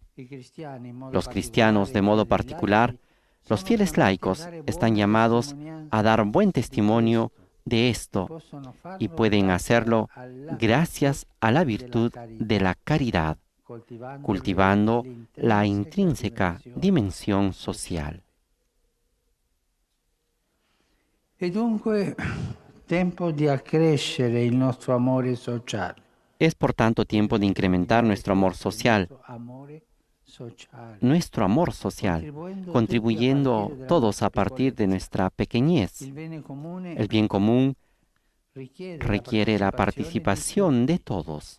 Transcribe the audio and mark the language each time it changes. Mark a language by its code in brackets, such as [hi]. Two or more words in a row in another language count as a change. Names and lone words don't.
[es] Los cristianos, de modo particular, los fieles laicos están llamados a dar buen testimonio de esto y pueden hacerlo gracias a la virtud de la caridad, cultivando la intrínseca dimensión social. [it] E dunque tempo di accrescere il nostro amore sociale. [es] Es por tanto tiempo de incrementar nuestro amor social, contribuyendo todos a partir de nuestra pequeñez. El bien común requiere la participación de todos.